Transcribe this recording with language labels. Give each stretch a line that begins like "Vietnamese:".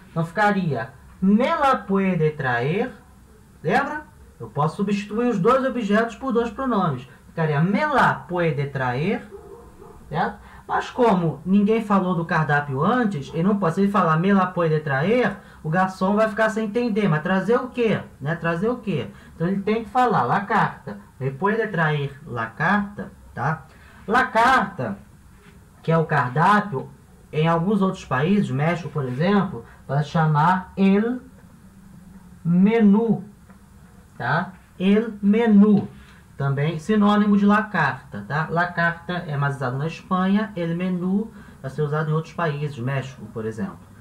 Portuguese: Então ficaria
Spanish: me la puede traer.
Portuguese: Lembra? Eu posso substituir os dois objetos por dois pronomes. Ficaria
Spanish: me la puede traer.
Portuguese: Certo? Mas como ninguém falou do cardápio antes, ele não pode, se ele falar
Spanish: me la puede traer,
Portuguese: o garçom vai ficar sem entender. Mas trazer o quê? Né? Trazer o quê? Então ele tem que falar la carta.
Spanish: Me puede traer la carta, tá?
Portuguese: La carta, que é o cardápio, em alguns outros países, México, por exemplo, vai chamar el menú, tá? El menú. Também sinônimo de la carta, tá? La carta é mais usado na Espanha, el menú vai ser usado em outros países, México, por exemplo.